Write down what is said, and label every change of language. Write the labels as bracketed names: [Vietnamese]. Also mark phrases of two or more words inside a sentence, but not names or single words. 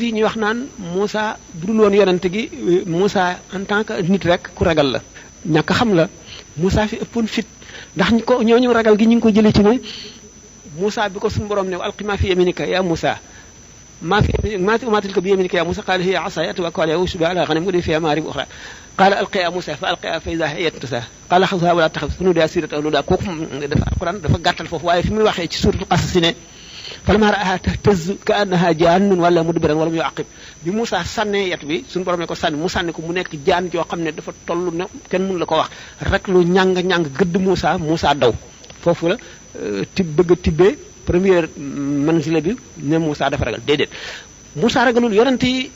[Wolof] yi ñuy wax naan Moussa bu dul woon yonante gi Moussa [French] en tant que [Wolof] nit rek ku ragal la ñàkk xam la Moussa fi ëppoon fit ndax ñooñu ragal gi ñu ngi ko jëlee ci ne Moussa bi ko suñu borom ne [Arabic] ألق ما في يمينك يا موسى ما تلك بيمينك يا موسى قال هي عصاي أتوكأ عليها وأهش على غنم لي فيها مآرب أخرى قال ألقها موسى فألقاها فإذا هي تسعى قال خذها ولا تخف سنعيدها سيرتها الأولى [Wolof] kooku dafa alquran dafa gàttal foofu waaye fi muy waxee ci suratul qasas ne [Arabic] فلما رآها تهتز كأنها جان ولى مدبرا ولم يعقب [Wolof] bi Moussa sànnee yet bi suñu borom ne ko sànni mu sànni ko mu nekk jaan joo xam ne dafa toll ne kenn mënu la ko wax rek lu ñàng gëdd Moussa daw foofu la bëgg a tibbee première manzila bi ne Moussa dafa ragal déedéet Moussa ragalul yonent yi